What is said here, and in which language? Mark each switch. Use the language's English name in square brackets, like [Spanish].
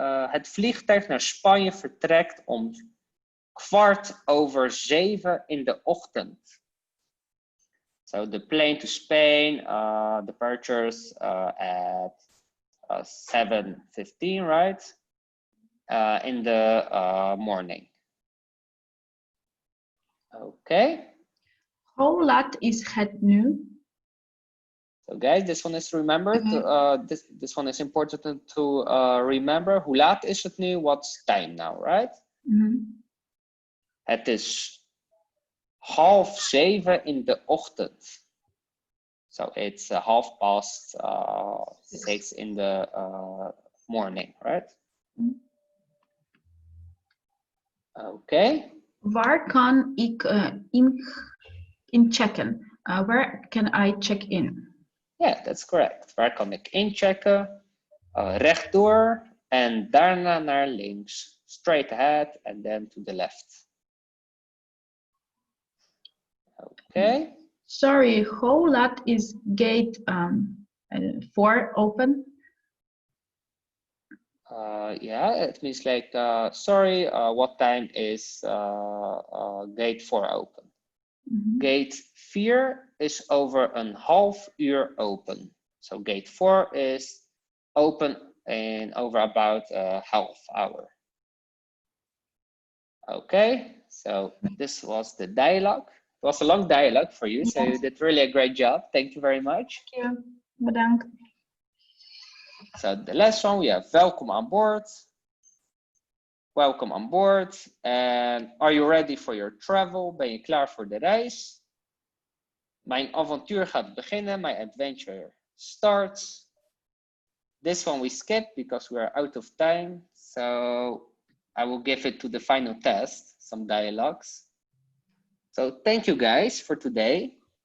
[Dutch] Het vliegtuig naar Spanje vertrekt om 7:15 in de ochtend. [English] So the plane to Spain departures at 7:15, right? In the morning. Okay. [Dutch] Hoe laat is het nu? [English] So guys, this one is remembered. This one is important to remember. [Dutch] Hoe laat is het nu? [English] What's time now, right? [Dutch] Het is 6:30 in de ochtend. [English] So it's 6:30 in the morning, right? Okay. [Dutch] Waar kan ik inchecken? [English] Where can I check in? Yeah, that's correct. [Dutch] Waar kan ik inchecken? Rechtdoor en daarna naar links. [English] Straight ahead and then to the left. Okay. [Dutch] Sorry, hoe laat is gate 4 open? [English] Yeah, it means like, sorry, what time is gate 4 open? [Dutch] Gate 4 is over een half uur open. [English] So gate 4 is open in over about a half hour. Okay, so this was the dialogue. It was a long dialogue for you, so you did really a great job. Thank you very much. Thank you. Bedankt. So the last one, we have welcome on board. Welcome on board. And are you ready for your travel? [Dutch] Ben je klaar voor de reis? Mijn avontuur gaat beginnen. [English] My adventure starts. This one we skip because we are out of time. So I will give it to the final test, some dialogues. So thank you guys for today.